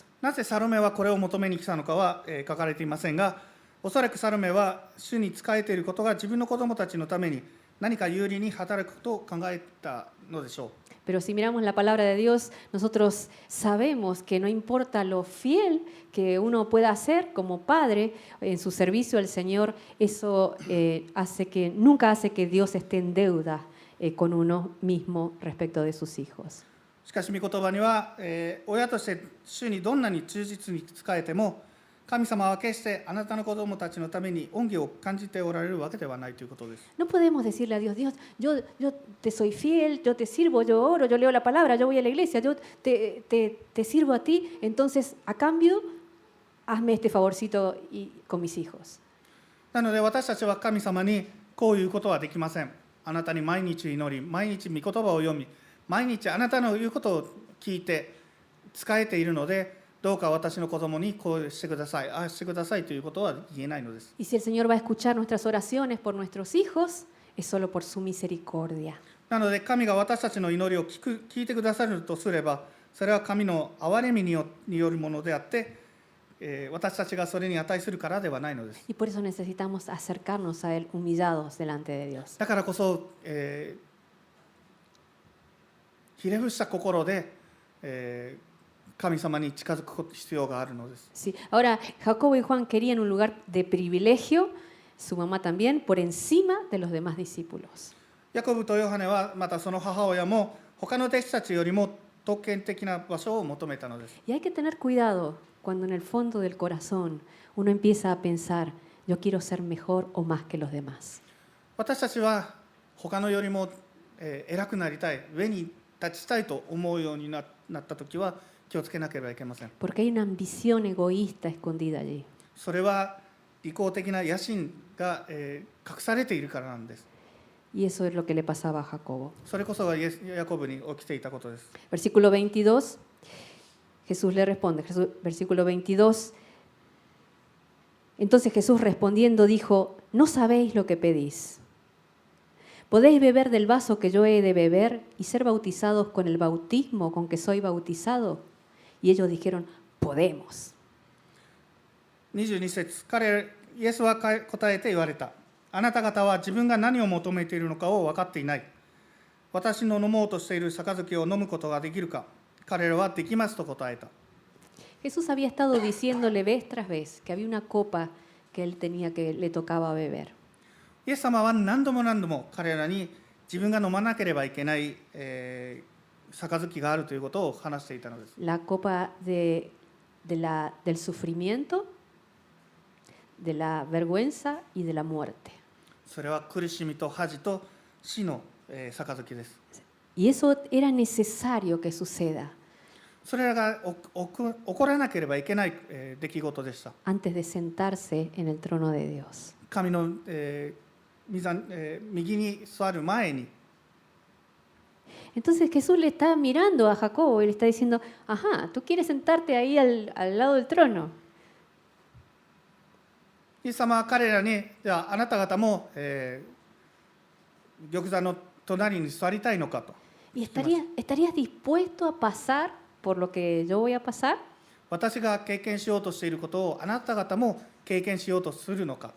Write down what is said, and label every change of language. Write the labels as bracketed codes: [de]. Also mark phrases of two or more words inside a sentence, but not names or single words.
[ja] なぜサロメはこれを求めに来たのかは、書かれていませんが、おそらくサロメは主に仕えていることが自分の子供たちのために何か有利に働くと考えたのでしょう。 [es] Pero si miramos la palabra de Dios, nosotros sabemos que no importa lo fiel que uno pueda hacer como padre en su servicio al Señor, eso nunca hace que Dios esté en deuda con uno mismo respecto de sus hijos. [ja] しかし御言葉には、親として主にどんなに忠実に仕えても、神様は決してあなたの子供たちのために恩義を感じておられるわけではないということです。 [es] No podemos decirle a Dios, Dios, yo te soy fiel, yo te sirvo, yo oro, yo leo la palabra, yo voy a la iglesia, yo te sirvo a ti, entonces a cambio hazme este favorcito con mis hijos. [ja] なので私たちは神様にこういうことはできません。あなたに毎日祈り、毎日御言葉を読み、毎日あなたの言うことを聞いて仕えているので、どうか私の子供にこうしてください、ああしてくださいということは言えないのです。 [es] Y si el Señor va a escuchar nuestras oraciones por nuestros hijos, es solo por su misericordia. [ja] なので神が私たちの祈りを聞いてくださるとすれば、それは神の憐れみによるものであって、私たちがそれに値するからではないのです。 [es] Y por eso necesitamos acercarnos a Él humillados delante de Dios. [ja] だからこそ、ひれ伏した心で、神様に近づく必要があるのです。 [es] Sí. Ahora, Jacobo y Juan querían un lugar de privilegio, su mamá también, por encima de los demás discípulos. [ja] ヤコブとヨハネはまたその母親も他の弟子たちよりも特権的な場所を求めたのです。 [es] Y hay que tener cuidado cuando en el fondo del corazón uno empieza a pensar, yo quiero ser mejor o más que los demás. [ja] 私たちは他のよりも偉くなりたい、上に立ちたいと思うようになったときは気をつけなければいけません。 [es] Porque hay una ambición egoísta escondida allí. [ja] それは利己的な野心が隠されているからなんです。 [es] Y eso es lo que le pasaba a Jacobo. [ja] それこそがヤコブに起きていたことです。 [es] Versículo 22, Jesús le responde, versículo 22, entonces Jesús respondiendo dijo, no sabéis lo que pedís. ¿Podéis beber del vaso que yo he de beber y ser bautizados con el bautismo con que soy bautizado? Y ellos dijeron, podemos. [ja] 22 節、イエスは答えて言われた。あなた方は自分が何を求めているのかを分かっていない。私の飲もうとしている杯を飲むことができるか。彼らはできますと答えた。 [es] Jesús había estado diciéndole vez tras vez que había una copa que él tenía que le tocaba beber. [ja] イエス様は何度も彼らに自分が飲まなければいけない、杯があるということを話していたのです。 [es] La copa del sufrimiento, de la vergüenza y de la muerte. [ja] それは苦しみと恥と死の杯です。 [es] Y eso era necesario que suceda [ja] それらが起こらなければいけない出来事でした。 [es] antes de sentarse en el trono de Dios. [ja] 神の右に座る前に。 [es] Entonces Jesús le está mirando a Jacobo y le está diciendo, ajá, tú quieres sentarte ahí al lado del trono. [ja] イエス様は彼らに、じゃああなた方も、玉座の隣に座りたいのかと。 [es] ¿Y estarías dispuesto a pasar por lo que yo voy a pasar? [ja] 私が経験しようとしていることをあなた方も経験しようとするのか。